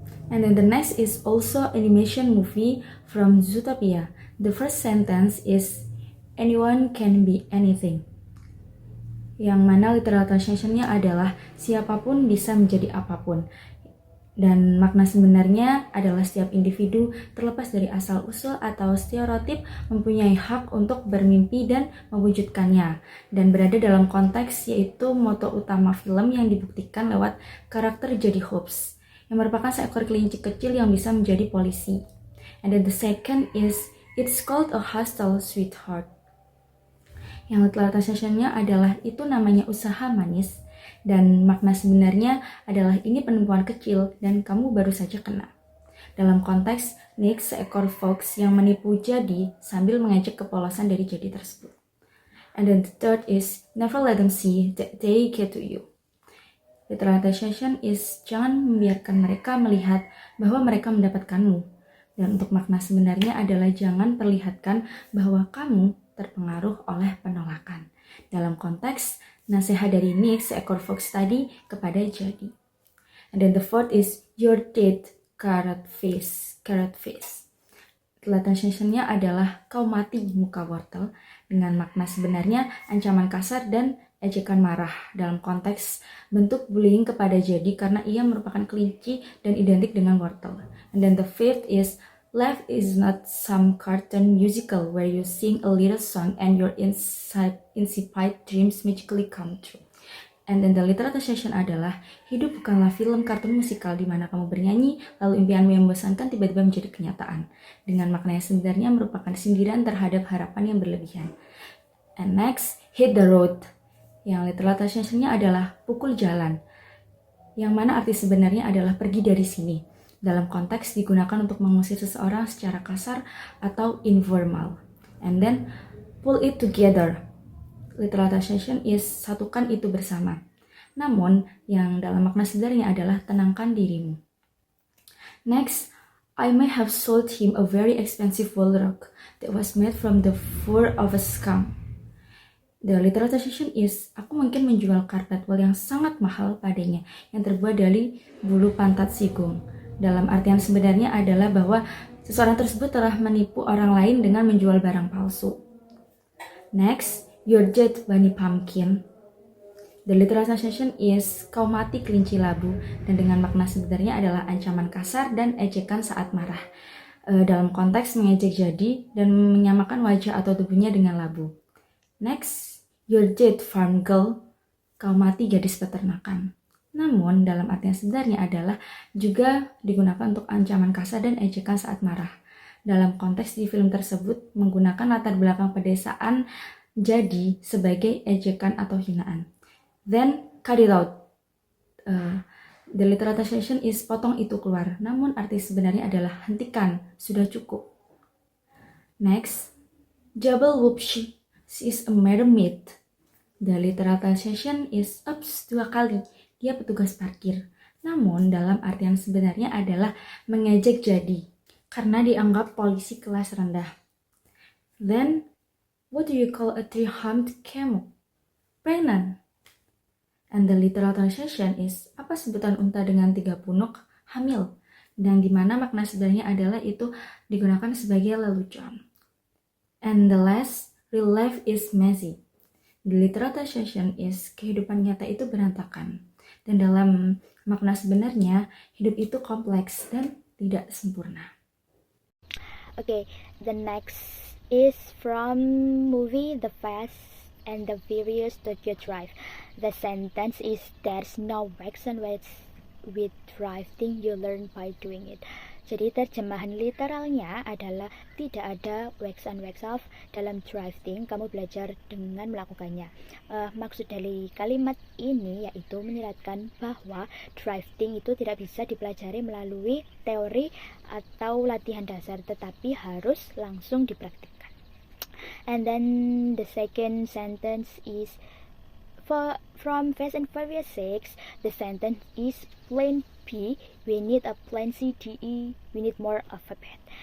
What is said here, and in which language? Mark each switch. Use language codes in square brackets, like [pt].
[en] And then the next is also animation movie from Zootopia. The first sentence is anyone can be anything, [id] yang mana literal translation-nya adalah siapapun bisa menjadi apapun. Dan makna sebenarnya adalah setiap individu terlepas dari asal-usul atau stereotip mempunyai hak untuk bermimpi dan mewujudkannya, dan berada dalam konteks yaitu moto utama film yang dibuktikan lewat karakter Jodie Hobbs yang merupakan seekor kelinci kecil yang bisa menjadi polisi. [en] And then the second is it's called a hostel sweetheart, [id] yang literal translation-nya adalah itu namanya usaha manis, dan makna sebenarnya adalah ini penemuan kecil dan kamu baru saja kena. Dalam konteks Nick, seekor fox yang menipu Jodie sambil mengejek kepolosan dari Jodie tersebut. [en] And then the third is never let them see that they get to you. Literal translation is [id] jangan membiarkan mereka melihat bahwa mereka mendapatkanmu. Dan untuk makna sebenarnya adalah jangan perlihatkan bahwa kamu terpengaruh oleh penolakan. Dalam konteks nasihat dari Nick, seekor fox tadi, kepada Jodie. [en] And then the fourth is you're dead, carrot face. [id] Literal translation-nya adalah kau mati, muka wortel, dengan makna sebenarnya ancaman kasar dan ejekan marah dalam konteks bentuk bullying kepada Jodie karena ia merupakan kelinci dan identik dengan wortel. [en] And then the fifth is life is not some cartoon musical where you sing a little song and your insipid dreams magically come true. And then the literal translation [id] adalah hidup bukanlah film kartun musikal di mana kamu bernyanyi lalu impianmu yang membosankan tiba-tiba menjadi kenyataan. Dengan makna yang sebenarnya merupakan sindiran terhadap harapan yang berlebihan. [en] And next, hit the road, [id] yang literal translation-nya adalah pukul jalan, yang mana arti sebenarnya adalah pergi dari sini. Dalam konteks digunakan untuk mengusir seseorang secara kasar atau informal. [en] And then pull it together. Literal translation is [id] satukan itu bersama. Namun, yang dalam makna sebenarnya adalah tenangkan dirimu. [en] Next, I may have sold him a very expensive wool rug that was made from the fur of a skunk. The literal translation is, [id] aku mungkin menjual karpet wool yang sangat mahal padanya, yang terbuat dari bulu pantat sigung. Dalam artian sebenarnya adalah bahwa seseorang tersebut telah menipu orang lain dengan menjual barang palsu. [en] Next, you're dead, Bunny Pumpkin. The literal translation is, [id] kau mati kelinci labu, dan dengan makna sebenarnya adalah ancaman kasar dan ejekan saat marah. Dalam konteks mengejek jadi dan menyamakan wajah atau tubuhnya dengan labu. [en] Next, you're dead, farm girl. [id] Kau mati gadis peternakan. Namun, dalam artian sebenarnya adalah juga digunakan untuk ancaman kasar dan ejekan saat marah. Dalam konteks di film tersebut, menggunakan latar belakang pedesaan jadi sebagai ejekan atau hinaan. [en] Then, cut it out. The literal translation is, [id] potong itu keluar. Namun, arti sebenarnya adalah hentikan, sudah cukup. [en] Next, Jabal Whoopsie. She is a mermaid. The literal translation is, [id] ups, 2 kali. Dia petugas parkir. Namun dalam artian sebenarnya adalah mengejek jadi, karena dianggap polisi kelas rendah. [en] Then, what do you call a 3-humped camel? Pregnant. And the literal translation is, [id] apa sebutan unta dengan 3 punuk? Hamil. Dan dimana makna sebenarnya adalah itu digunakan sebagai lelucon. [en] And the last, real life is messy. The literal translation is, [id] kehidupan nyata itu berantakan. Dan dalam makna sebenarnya, hidup itu kompleks dan tidak sempurna. [en] Okay, the next is from movie The Fast and the Furious Tokyo Drive. The sentence is, there's no wax and wax with drifting, you learn by doing it. [id] Jadi terjemahan literalnya adalah tidak ada [en] wax on wax off [id] dalam drifting, kamu belajar dengan melakukannya. Maksud dari kalimat ini yaitu menyeratkan bahwa drifting itu tidak bisa dipelajari melalui teori atau latihan dasar, tetapi harus langsung dipraktikkan. [en] And then the second sentence is from Fast and Furious 6, the sentence is plan B, we need a plan C, D, E, we need more alphabet.